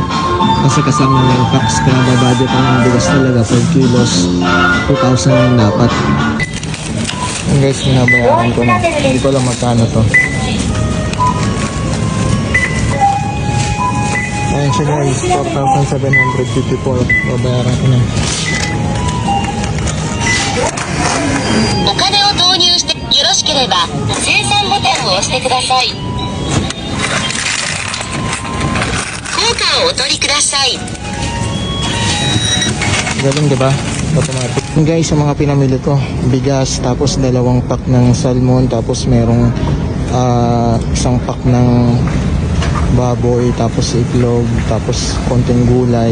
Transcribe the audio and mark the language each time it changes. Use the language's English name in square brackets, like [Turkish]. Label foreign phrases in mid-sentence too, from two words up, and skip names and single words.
[Filipino] Kasi kasama na yung tax, kaya babudget ang bigas talaga, 5 kilos 2,000 yung dapat. Yung guys, binabayaran ko na, hindi ko lang magkano to. Ayan siya guys, 4,754. Babayaran ko na. [Japanese] お金を投入してよろしければ精算ボタンを押してください。効果をお取りください。 [Filipino] Galing diba? Automatic. Guys, sa mga pinamili ko, bigas, tapos 2 pack ng salmon, tapos merong 1 pack ng baboy, tapos itlog, tapos konting gulay.